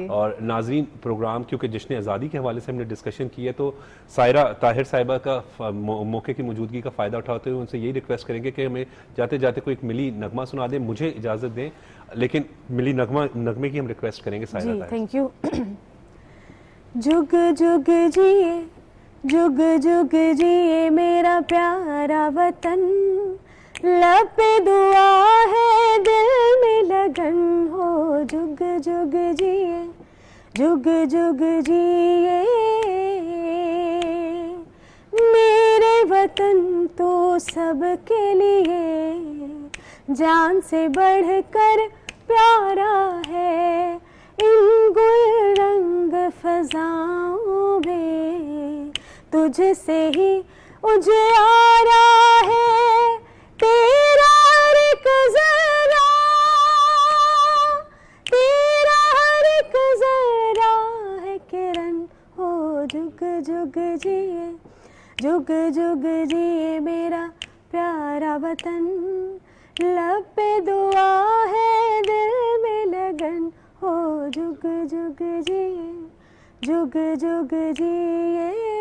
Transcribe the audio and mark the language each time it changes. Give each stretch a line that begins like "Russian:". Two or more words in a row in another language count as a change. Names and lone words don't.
Urdu: اور ناظرین، پروگرام کیونکہ جشن آزادی کے حوالے سے ہم نے ڈسکشن کیا، تو ساحرہ طاہر صاحبہ کا موقعے کی موجودگی کا فائدہ اٹھاتے ہوئے ان سے یہی ریکویسٹ کریں گے کہ ہمیں جاتے جاتے کوئی ایک ملی نغمہ سنا دیں. مجھے اجازت دیں، لیکن ملی نغمے کی ہم ریکویسٹ کریں گے ساحرہ طاہر.
English: Thank you.
Urdu: جگ جگ جیے، جگ جگ جیے میرا پیارا وطن، لب پہ دعا ہے دل میں لگن ہو. جگ جگ جیے، جگ جگ جیے میرے وطن تو سب کے لیے جان سے بڑھ کر پیارا ہے. ان گل رنگ فضاؤں میں تجھ سے ہی اجیارا ہے. تیرا ایک ذرہ، تیرا ایک ذرہ ہے کرن ہو. جگ جگ جیے، جگ جگ جیے میرا پیارا وطن، لب پہ دعا ہے دل میں لگن ہو. جگ جگ جیے، جگ جگ جیے